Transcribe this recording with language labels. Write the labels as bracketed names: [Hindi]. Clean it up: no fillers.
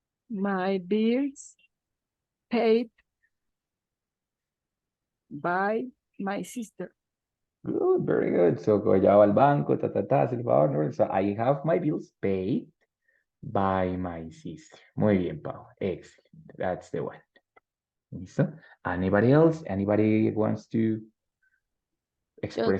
[English] my bills paid by my sister. Good, very good. [Spanish] So, ya va al banco, hace el favor, ¿no? [English] So, I have my bills paid by my sister. [Spanish] Muy bien, [English] Pau. Excellent. That's the one. [Spanish] ¿Listo? [English] Anybody else? Anybody wants to express